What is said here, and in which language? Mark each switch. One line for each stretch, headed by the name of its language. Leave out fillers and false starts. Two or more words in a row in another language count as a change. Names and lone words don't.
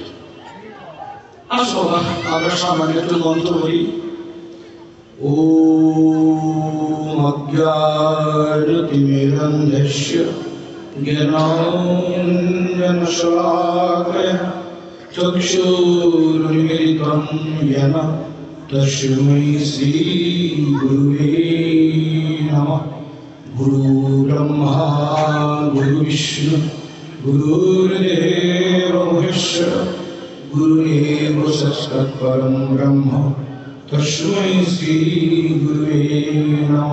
Bangla: আসো আমরা সামান্য একটু মন্ত্র বলি।
Sanskrit: ওম অজ্ঞানতিমিরন্ধস্য জ্ঞানাঞ্জনশলাকয়া চক্ষুरुन्मिलितं येन तस्मै श्रीगुरुवे नमः। गुरुर्ब्रह्मा गुरुर्विष्णु गुरुर्देवो महेश्वर गुरुरेव साक्षात् परं ब्रह्म तस्मै श्रीगुरुवे नमः।